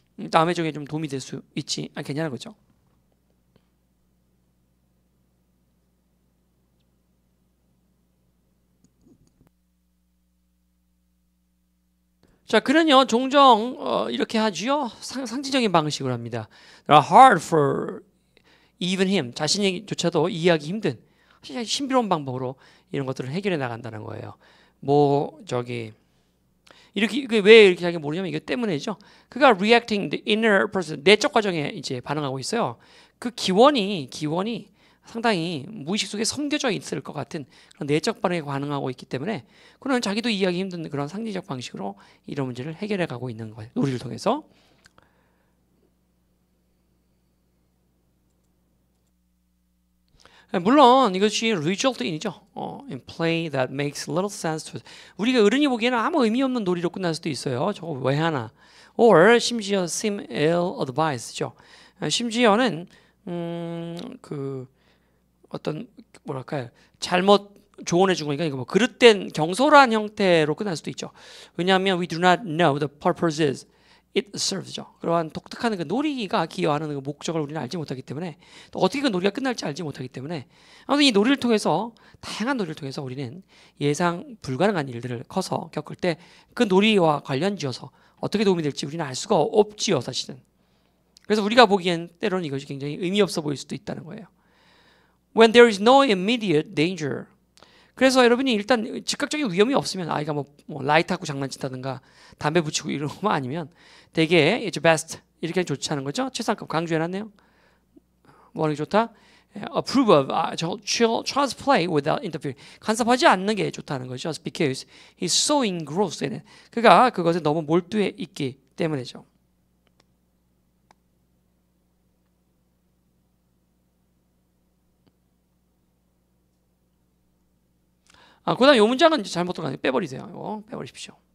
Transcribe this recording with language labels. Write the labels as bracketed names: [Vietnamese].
[Korean] 다음 회종에 좀 도움이 될 수 있지 않겠냐는 거죠. 자, 그는요 종종 이렇게 하지요. 상징적인 방식으로 합니다. [English] They are hard for even him. [Korean] 자신이조차도 이해하기 힘든 신비로운 방법으로 이런 것들을 해결해 나간다는 거예요. 뭐 저기 이렇게 왜 이렇게 자기가 모르냐면 이거 때문에죠. 그가 [English] reacting the inner process [Korean] 내적 과정에 이제 반응하고 있어요. 그 기원이 상당히 무의식 속에 섬겨져 있을 것 같은 그런 내적 반응에 반응하고 있기 때문에 그는 자기도 이해하기 힘든 그런 상징적 방식으로 이런 문제를 해결해 가고 있는 거예요. 놀이를 통해서. 물론 이것이 [English] result in [Korean] 이죠. [English] In play that makes little sense to us. [Korean] 우리가 어른이 보기에는 아무 의미 없는 놀이로 끝날 수도 있어요. 저거 왜 하나? [English] Or [Korean] 심지어 [English] seem ill advised죠. [Korean] 심지어는 그 어떤 뭐랄까요? 잘못 조언해 준 거니까 이거 뭐 그릇된 경솔한 형태로 끝날 수도 있죠. 왜냐하면 [English] we do not know the purposes it serves죠. [Korean] 그러한 독특한 그 놀이가 기여하는 그 목적을 우리는 알지 못하기 때문에 또 어떻게 그 놀이가 끝날지 알지 못하기 때문에 아무튼 이 놀이를 통해서 다양한 놀이를 통해서 우리는 예상 불가능한 일들을 커서 겪을 때 그 놀이와 관련지어서 어떻게 도움이 될지 우리는 알 수가 없지요, 사실은. 그래서 우리가 보기엔 때로는 이것이 굉장히 의미 없어 보일 수도 있다는 거예요. [English] When there is no immediate danger. [Korean] 그래서 여러분이 일단 즉각적인 위험이 없으면 아이가 뭐 라이트하고 장난친다든가 담배 붙이고 이런 것만 아니면 되게 [English] it's best [Korean] 이렇게 좋지 않은 거죠. 최상급 강조해놨네요. 뭐 하는 게 좋다? [English] Approve of child's play without interfering. [Korean] 간섭하지 않는 게 좋다는 거죠. [English] Because he's so engrossed in it. [Korean] 그가 그것에 너무 몰두해 있기 때문이죠. 그 다음 이 문장은 이제 잘못 들어가요. 빼버리세요. 이거 빼버리십시오.